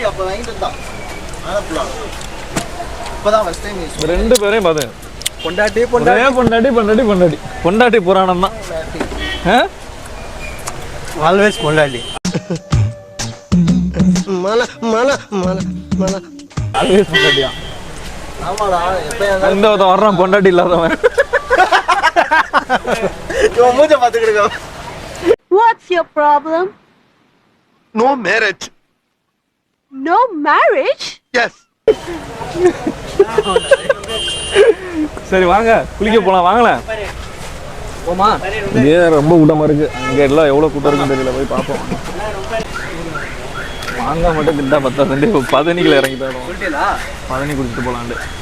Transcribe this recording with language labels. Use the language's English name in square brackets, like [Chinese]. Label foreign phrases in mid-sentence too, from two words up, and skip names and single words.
[Tamil] 2 பேரையும் பார்த்து பொண்டாட்டி புராணம் தான். ஆல்வேஸ் பொண்டாட்டி. ஆல்வேஸ் பொண்டாட்டியா? இந்த வர்றான் பொண்டாட்டி இல்லாதவன். [English] What's your problem? No marriage. No marriage? Yes. [Tamil] சரி வாங்க குளிக்க போலாம். வாங்கலாம் போமா. இதே ரொம்ப கூட்டமாக இருக்கு. அங்கே எல்லாம் எவ்வளோ கூட்டம் இருக்குன்னு தெரியல. போய் பார்ப்போம். மாங்காய் மட்டும் திட்டா 10 பதினிக்கில் இறங்கி போயிடும். பதினி குடிச்சிட்டு போகலான்ட்டு.